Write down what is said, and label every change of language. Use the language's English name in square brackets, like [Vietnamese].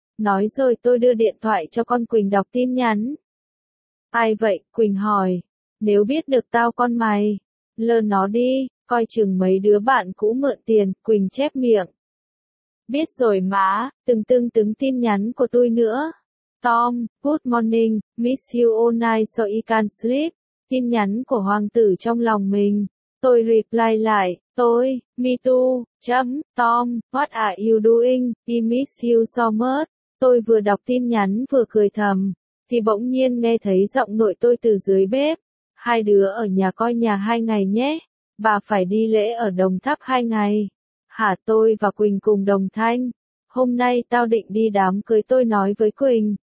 [Vietnamese] Nói rồi tôi đưa điện thoại cho con Quỳnh đọc tin nhắn. Ai vậy? Quỳnh hỏi. Nếu biết được tao con mày. Lờ nó đi, coi chừng mấy đứa bạn cũ mượn tiền, Quỳnh chép miệng. Biết rồi má, từng tưng tưng tin nhắn của tôi nữa. [English] Tom, good morning, miss you all night so you can sleep. [Vietnamese] Tin nhắn của hoàng tử trong lòng mình. Tôi reply lại, tôi, [English] me too, [Vietnamese] chấm, [English] Tom, what are you doing, I miss you so much. [Vietnamese] Tôi vừa đọc tin nhắn vừa cười thầm, thì bỗng nhiên nghe thấy giọng nội tôi từ dưới bếp. Hai đứa ở nhà coi nhà hai ngày nhé, bà phải đi lễ ở Đồng Tháp hai ngày. Hả, tôi và Quỳnh cùng đồng thanh. Hôm nay tao định đi đám cưới, tôi nói với Quỳnh.